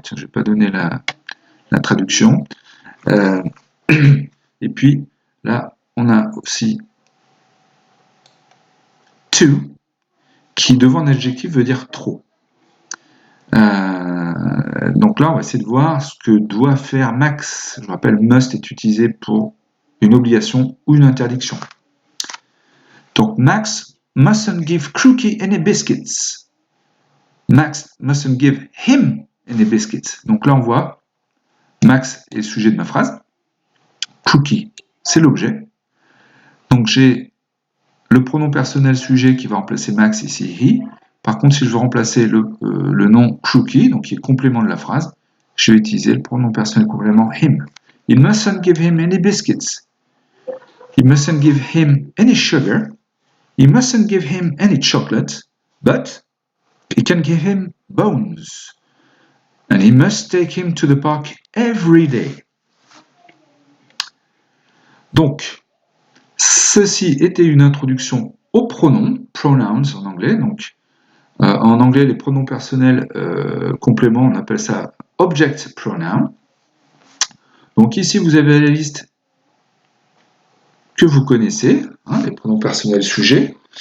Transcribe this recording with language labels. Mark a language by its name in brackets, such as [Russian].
[French] Tiens, je ne vais pas donner la traduction. Et puis, là, on a aussi too, qui devant un adjectif veut dire trop. Donc là, on va essayer de voir ce que doit faire Max. Je rappelle, must est utilisé pour une obligation ou une interdiction. Donc, [English] Max mustn't give Crookie any biscuits. Max mustn't give him any biscuits. [French] Donc là, on voit, Max est le sujet de ma phrase. Crookie, c'est l'objet. Donc j'ai le pronom personnel sujet qui va remplacer Max ici, he. Par contre, si je veux remplacer le nom Crookie, donc qui est le complément de la phrase, je vais utiliser le pronom personnel complément him. [English] He mustn't give him any biscuits. He mustn't give him any sugar. He mustn't give him any chocolate, but he can give him bones. And he must take him to the park every day. [French] Donc, ceci était une introduction aux pronoms, pronouns en anglais. Donc, en anglais, les pronoms personnels compléments, on appelle ça object pronoun. Donc ici, vous avez la liste que vous connaissez, les pronoms personnels sujets.